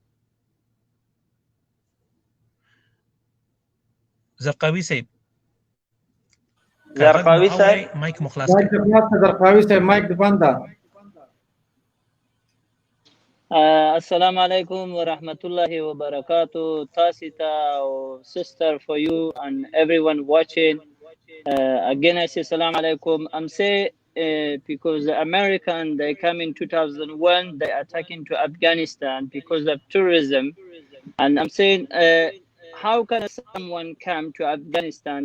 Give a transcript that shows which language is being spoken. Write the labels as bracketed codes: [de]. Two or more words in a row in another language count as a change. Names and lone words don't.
[ps] زرقاوي صاحب مایک مخلاص کړئ. زرقاوي صاحب مایک د بند ده. [ar] السلام علیکم ورحمت الله وبرکاتو. [ps] تاسو ته او [en] sister for you and everyone watching. Again I say [ar] سلام علیکم. [en] I'm saying because the American, they come in 2001, they attack into Afghanistan because of tourism. And I'm saying, how can someone come to Afghanistan?